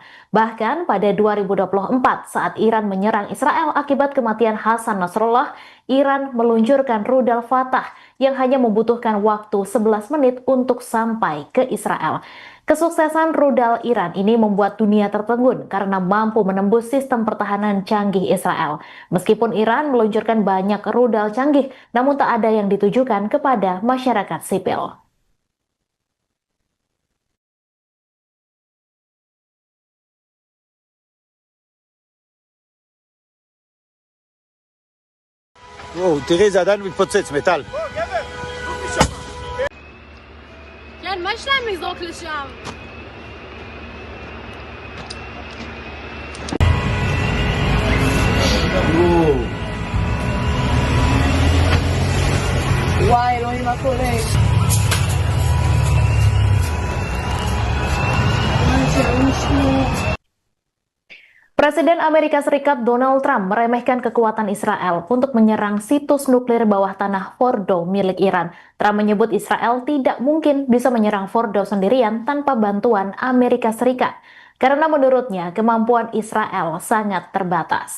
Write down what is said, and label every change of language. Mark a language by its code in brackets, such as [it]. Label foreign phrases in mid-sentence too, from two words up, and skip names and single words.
[id] Bahkan pada 2024 saat Iran menyerang Israel akibat kematian Hasan Nasrullah, Iran meluncurkan rudal Fatah yang hanya membutuhkan waktu 11 menit untuk sampai ke Israel. Kesuksesan rudal Iran ini membuat dunia tertegun karena mampu menembus sistem pertahanan canggih Israel. Meskipun Iran meluncurkan banyak rudal canggih, namun tak ada yang ditujukan kepada masyarakat sipil. [he] וואו, תראי, זה עדיין מתפוצץ, מטל. כן, מה יש להם לזרוק לשם? וואי, אלוהים, מה קורה? [id] Presiden Presiden Amerika Serikat Donald Trump meremehkan kekuatan Israel untuk menyerang situs nuklir bawah tanah Fordo milik Iran. Trump menyebut Israel tidak mungkin bisa menyerang Fordo sendirian tanpa bantuan Amerika Serikat, karena menurutnya kemampuan Israel sangat terbatas.